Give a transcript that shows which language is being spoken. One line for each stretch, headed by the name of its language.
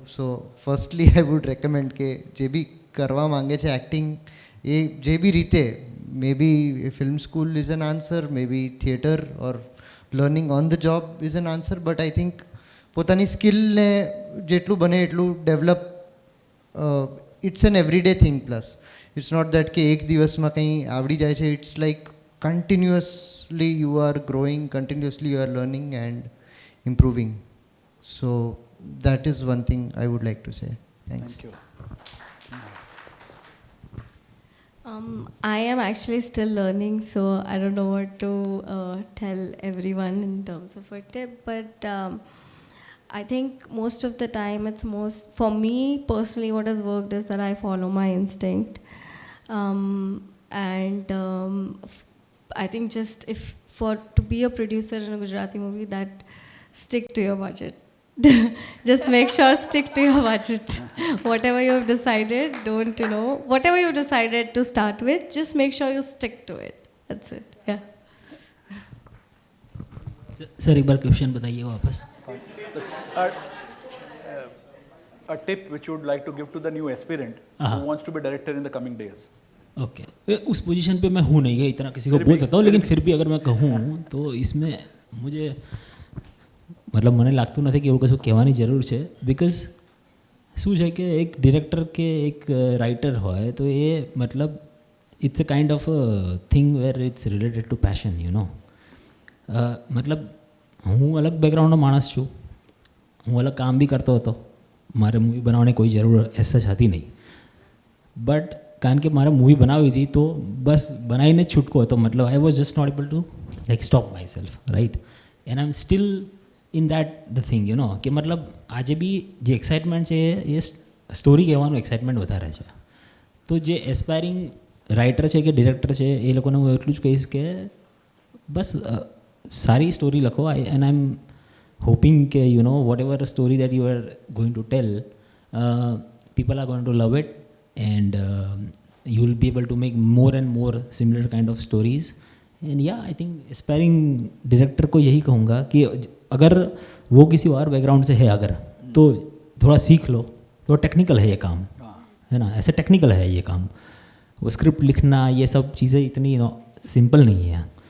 English: so firstly I would recommend
Gujarati: કે જે બી કરવા માંગે છે એક્ટિંગ, એ જે બી રીતે,
English: maybe film school is an answer, maybe theatre or learning on the job is an answer, but I think
Gujarati: પોતાની સ્કિલને જેટલું બને એટલું develop,
English: It's an everyday thing.
Gujarati: Plus
English: it's not that
Gujarati: કે એક દિવસમાં કંઈ આવડી જાય છે.
English: It's like continuously you are growing, continuously you are learning and improving. So that is one thing I would like to say. Thanks. Thank you. I am actually still learning, so I don't know what to tell everyone in terms of a tip, but I think most of the time for me personally, what has worked is that I follow my instinct, and I think just to be a producer in a Gujarati movie, that stick to your budget. Just make sure stick to your budget. Whatever you have decided, whatever you decided to start with, just make sure you stick to it. That's it. Yeah.
Hindi: Sir एक बार question बताइए वापस.
English: A tip which you would like to give to the new aspirant who wants to be director in the coming days.
Hindi: Okay. उस position पे मैं हूँ नहीं है, इतना किसी को बोल सकता हूँ, लेकिन फिर भी अगर मैं कहूँ તો इसमें मुझे
Gujarati: મતલબ મને લાગતું નથી કે એવું કશું કહેવાની જરૂર છે. બિકોઝ શું છે કે એક ડિરેક્ટર કે એક રાઇટર હોય તો એ મતલબ
English: It's a kind of thing where it's related to passion, you know.
Gujarati: મતલબ હું અલગ બેકગ્રાઉન્ડનો માણસ છું, હું અલગ કામ બી કરતો હતો, મારે મૂવી બનાવવાની કોઈ જરૂર એસ સચ હતી નહીં. બટ કારણ કે મારે મૂવી બનાવી હતી તો બસ બનાવીને જ છૂટકો હતો. મતલબ
English: I was just not able to like stop myself, right. And I am still in that the thing, you know,
Gujarati: કે મતલબ આજે બી જે એક્સાઇટમેન્ટ છે એ સ્ટોરી કહેવાનું એક્સાઇટમેન્ટ વધારે છે. તો જે એસ્પાયરિંગ રાઇટર છે કે ડિરેક્ટર છે એ લોકોને હું એટલું જ કહીશ કે બસ સારી સ્ટોરી લખો.
English: And I am hoping કે you know whatever story that you are going to tell, people are going to love it and you will be able to make more and more similar kind of stories. And yeah, I think
Hindi: aspiring director को यही कहूँगा कि अगर वो किसी और background से है अगर, तो थोड़ा सीख लो. थोड़ा टेक्निकल है ये काम, है ना, ऐसे टेक्निकल है ये काम. वो स्क्रिप्ट लिखना ये सब चीज़ें इतनी सिंपल नहीं है.